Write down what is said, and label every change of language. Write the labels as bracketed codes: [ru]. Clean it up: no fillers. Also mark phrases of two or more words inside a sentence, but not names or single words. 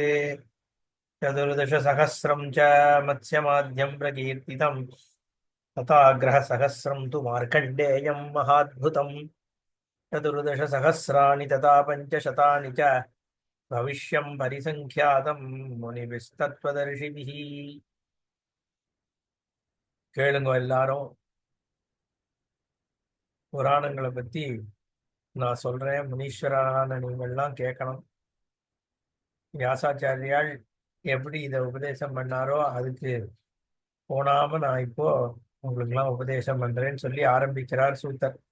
[sa] चतुर्दशसहस्रं च मत्स्यमाद्यं प्रकीर्तितम् तथाग्रहसहस्रं तु मार्कण्डेयं महाद्भुतम्। चतुर्दशसहस्राणि तथा पञ्चशतानि च भविष्यं परिसङ्ख्यातं मुनिभिस्तत्त्वदर्शिभिः। [ta] கேளுங்க எல்லாரும், புராணங்களை பத்தி நான் சொல்றேன். முனீஸ்வரான நீங்கள்லாம் கேட்கணும். வியாசாச்சாரியால் எப்படி இதை உபதேசம் பண்ணாரோ அதுக்கு போனாம நான் இப்போ உங்களுக்கெல்லாம் உபதேசம் பண்றேன்னு சொல்லி ஆரம்பிக்கிறார் சூத்தர்.